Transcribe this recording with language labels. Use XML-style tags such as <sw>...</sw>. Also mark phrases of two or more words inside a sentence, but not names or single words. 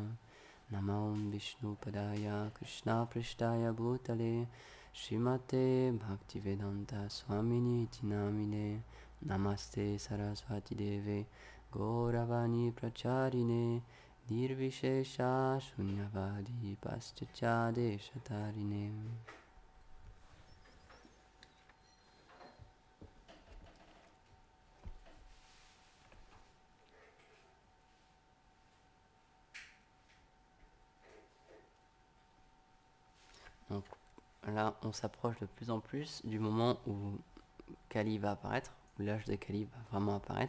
<sa>नमो विष्णु पादाय कृष्ण प्रेष्ठाय भूतले श्रीमते भक्तिवेदान्त स्वामिनि तिनामिने. नमस्ते सरस्वती देवे गौरवाणी प्रचारिणे निर्विशेष शून्यवादि पाश्चात्य देशतारिणे.</sa> <fr>Donc là, on s'approche de plus en plus du moment où Kali va apparaître, où l'âge de Kali va vraiment apparaître.</fr>